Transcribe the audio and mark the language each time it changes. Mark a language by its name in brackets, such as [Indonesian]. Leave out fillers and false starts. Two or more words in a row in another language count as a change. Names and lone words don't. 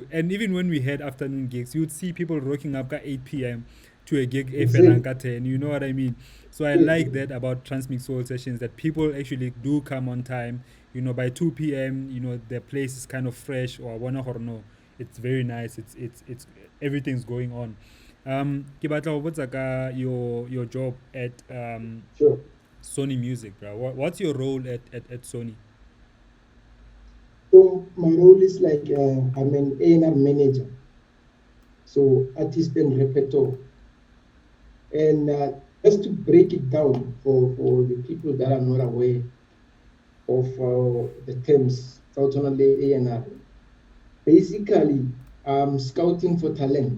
[English] And even when we had afternoon gigs, you'd see people rocking up at 8 p.m. to a gig exactly. Efelanka 10. You know what I mean? So I Yeah, like that about Transmix Soul sessions, that people actually do come on time. By 2 p.m., the place is kind of fresh or wana horno. It's very nice. It's everything's going on. [Southern Sotho] Ke batla ho botsa ka [English] your job at sure. Sony Music, bro. What's your role at Sony? So my role is like I'm an A&R manager, so artist and repertoire. And just to break it down for the people that are not aware of the terms Southern A&R, basically, I'm scouting for talent.